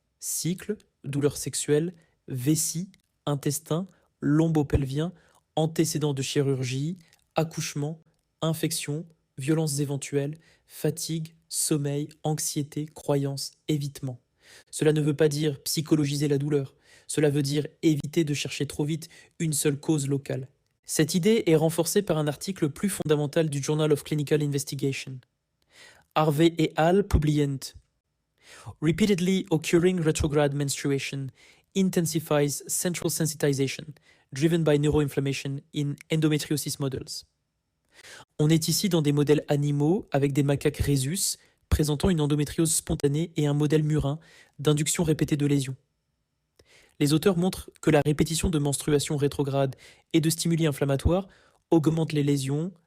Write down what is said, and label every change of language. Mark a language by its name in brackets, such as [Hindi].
[French] Cycle, douleur sexuelle, vessie, intestin, lombopelvien, antécédents de chirurgie, accouchement, infection, violences éventuelles, fatigue, sommeil, anxiété, croyances, évitement. Cela ne veut pas dire psychologiser la douleur, cela veut dire éviter de chercher trop vite une seule cause locale. Cette idée est renforcée par un article plus fondamental du Journal of Clinical Investigation. Harvey et al. Publient [English] Repeatedly occurring retrograde menstruation intensifies central sensitization, driven by neuroinflammation in endometriosis models. [French] On est ici dans des modèles animaux avec des macaques rhésus présentant une endométriose spontanée et un modèle murin d'induction répétée de lésions. Les auteurs montrent que la répétition de menstruations rétrogrades et de stimuli inflammatoires augmente les lésions,